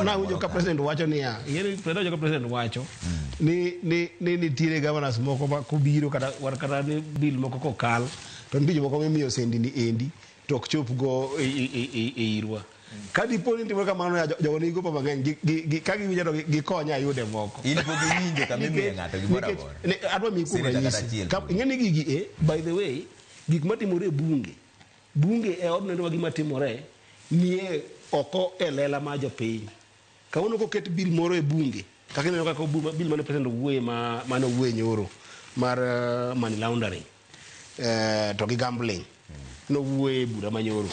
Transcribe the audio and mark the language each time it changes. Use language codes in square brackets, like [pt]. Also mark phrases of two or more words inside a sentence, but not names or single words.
[luo] Na winjo ka president wacho niya, ngeni president wacho ni tire governors moko ma kubiro kata ni bill moko kokal to mbiji moko mimiyo sendi ni endi to ok chop go e irwa. Kadi poni timo kamano jogo nigo pa mang'eny ka giwinjo to gikonya yude moko. In po giwinjo ka mimiyo ng'ato gimoro amora. Adwa mi kuom ranyisi. Ngeni gigi [en] by the way, [luo] gik matimore bunge e odno ndewa gima timore nie oko e lela ma jopiny. Kawono ko ket bill moro e bunge, kaka neno kaka bill mane president wuoye mane wuoye nyoro mar [en] money laundering [luo] to gi gambling no wuoye bura manyoro.